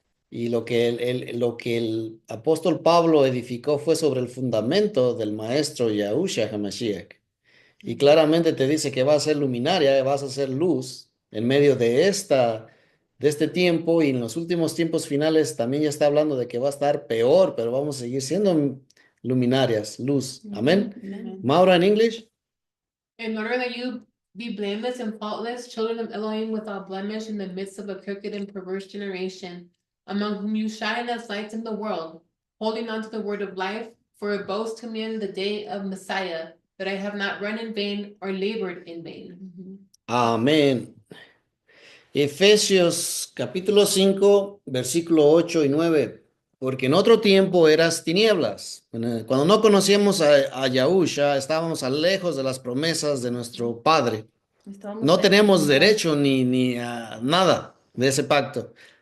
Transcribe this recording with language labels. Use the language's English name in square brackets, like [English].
[Spanish] Y lo que el apóstol Pablo edificó fue sobre el fundamento del maestro Yahushua HaMashiach. Y claramente te dice que vas a ser luminaria, vas a ser luz en medio de este tiempo, y en los últimos tiempos finales también ya está hablando de que va a estar peor, pero vamos a seguir siendo luminarias, luz. Amén. Amén. Maura en English. [English] In order that you be blameless and faultless, children of Elohim without blemish in the midst of a crooked and perverse generation, among whom you shine as lights in the world, holding on to the word of life, for it boasts to me in the day of Messiah, that I have not run in vain or labored in vain. [Spanish] Amén. Efesios capítulo 5, versículo 8 y 9. Porque en otro tiempo eras tinieblas. Cuando no conocíamos a Yahusha, estábamos lejos de las promesas de nuestro Padre. Estábamos No lejos. tenemos derecho ni a nada de ese pacto.